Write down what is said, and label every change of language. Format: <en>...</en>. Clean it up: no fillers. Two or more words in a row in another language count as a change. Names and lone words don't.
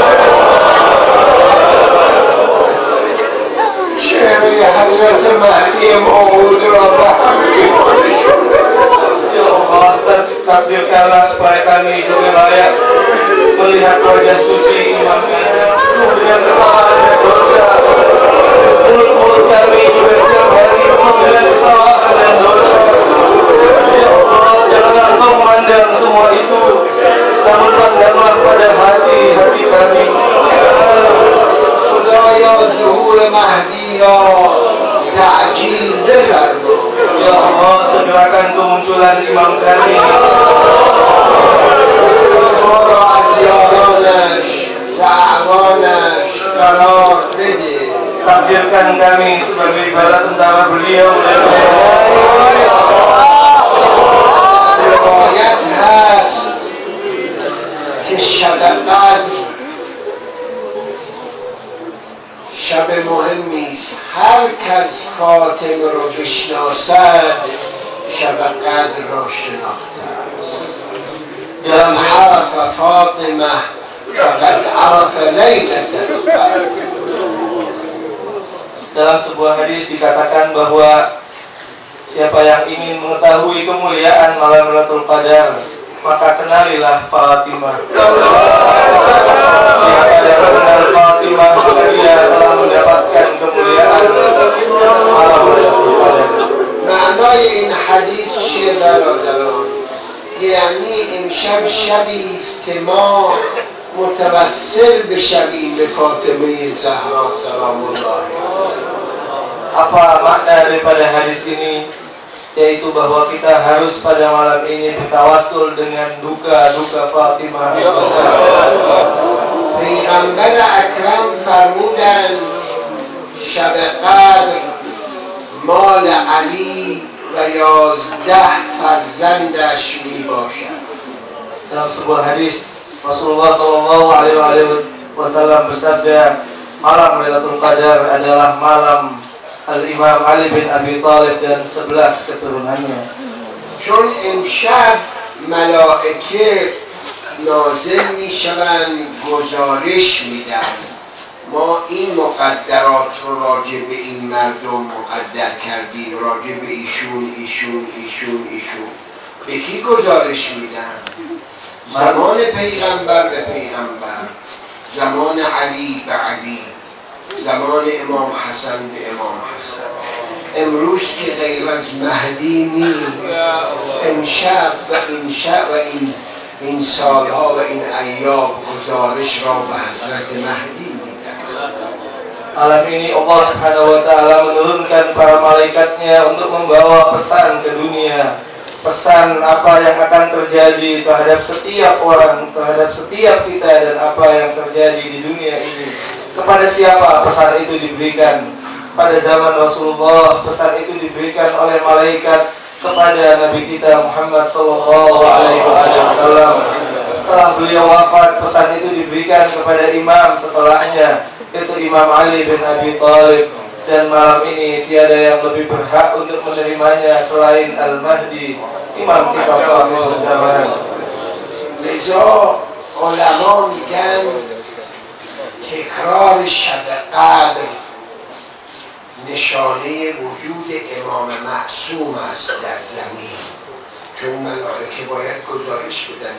<id>Ya Allah, takdirkanlah supaya kami juga layak melihat wajah suci Imam dengan kesalahan dan dosa. Mulut-mulut kami juga setiap hari dengan kesalahan dan dosa. Ya Allah, janganlah Engkau memandang semua itu, namun pandanglah pada hati-hati kami.</id> <fa>خدایا ظهور مهدی را تعجیل بفرما.</fa> <id>Ya Allah, segerakan kemunculan imam kami.</id> <fa>ما را از یارانش و اعوانش قرار بده.</fa> <id>Takdirkan kami sebagai bala tentara beliau dan</id> <fa>روایت هست که شب قدر شب مهمی است. هر کس فاطمه رو بشناسد شب قدر را شناخته است.</fa> <ar>من عرف فاطمه فقد عرف لیلة القدر.</ar> <id>dalam sebuah hadis dikatakan bahwa siapa yang ingin mengetahui kemuliaan malam Lailatul Qadar, maka kenalilah Fatimah. Siapa yang mengenal Fatimah, maka dia telah mendapatkan kemuliaan malam Lailatul Qadar.</id> <fa>معنای این حدیث چیه برادران؟ یعنی امشب شبی است که ما متوسل بشویم به فاطمه زهرا</fa> <ar>سلام الله علیها.</ar> <id>Apa makna daripada hadis ini? Yaitu bahwa kita harus pada malam ini bertawassul dengan duka-duka Fatimah.</id> <fa>پیغمبر اکرم فرمودند شب قدر مال علی و 11 فرزندش می باشد.</fa> <id>Dalam sebuah hadis Rasulullah SAW bersabda, malam Lailatul Qadar adalah malam Al-Imam Ali bin Abi Thalib dan 11 keturunannya.</id> <fa>چون امشب ملائکه نازل می شوند گزارش میدن ما این مقدرات رو راجع به این مردم مقدر کردیم، راجع به ایشون به کی گزارش میدن؟ زمان پیغمبر به پیغمبر، زمان علی به علی، زمان امام حسن به امام حسن. امروز که غیر از مهدی نیست، امشب و این سالها و این ایام گزارش را به حضرت مهدی میدن.</fa> <id>Malam ini Allah</id> <ar>سبحانه وتعالى</ar> <id>menurunkan para malaikatnya untuk membawa pesan ke dunia, pesan apa yang akan terjadi terhadap setiap orang, terhadap setiap kita, dan apa yang terjadi di dunia ini. Kepada siapa pesan itu diberikan? pada zaman Rasulullah. Pesan itu diberikan oleh malaikat kepada Nabi kita Muhammad</id> <ar>صلى الله عليه وسلم.</ar> <id>Setelah beliau wafat, pesan itu diberikan kepada imam setelahnya, yaitu Imam Ali bin Abi Thalib. Dan malam ini tiada yang lebih berhak untuk menerimanya selain Al-Mahdi, imam kita sallallahu zaman.</id> <fa>لذا علما میگن تکرار شب قدر نشانه وجود امام معصوم است در زمین، چون ملائکه باید گزارش بدن.</fa>